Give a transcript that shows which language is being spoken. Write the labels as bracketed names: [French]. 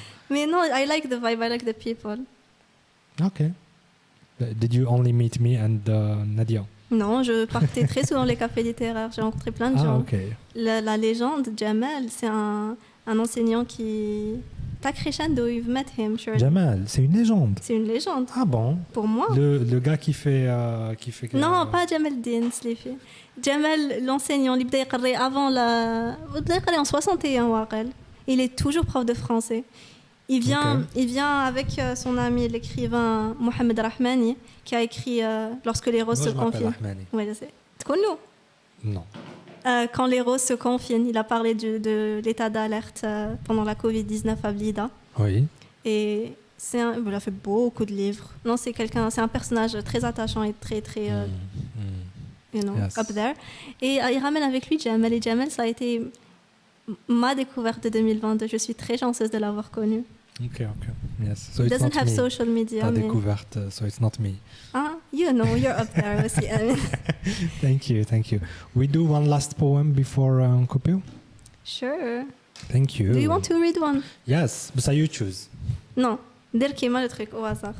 [French] Mais non, [English] I like the vibe, I like the people. Okay. Did you only meet me and Nadia? [French] Non, je partais très souvent dans les cafés littéraires. J'ai rencontré plein de gens. [English] Okay. [French] La légende, Jamal, c'est un enseignant qui... T'as crescendo, [English] you've met him, sure. [French] Jamal, c'est une légende. C'est une légende. Ah bon? Pour moi. Le gars qui fait... Non, pas Jamal Din, les filles. Jamal, l'enseignant, il a écrit avant la... Il a écrit en 61, Warel. Il est toujours prof de français. Il vient avec son ami, l'écrivain Mohamed Rahmani, qui a écrit Lorsque les roses se confinent. Oui, je sais. Tu connais? Non. Quand les roses se confinent, il a parlé de l'état d'alerte pendant la Covid-19 à Blida. Oui. Et il a fait beaucoup de livres. Non, c'est un personnage très attachant et très, très, [English] you know, [French] yes. up there. Et il ramène avec lui Jamal. Et Jamal, ça a été ma découverte de 2022. Je suis très chanceuse de l'avoir connu. [English] Okay. Yes. So it it's doesn't not have me. social media. [French] Ta découverte, [English] so it's not me. Ah, you know, you're up there [French] aussi. [English] Thank you. We do one last poem before coupure? Sure. Thank you. Do you want to read one? Yes, but so you choose. [French] Non. Dire qui le truc au hasard.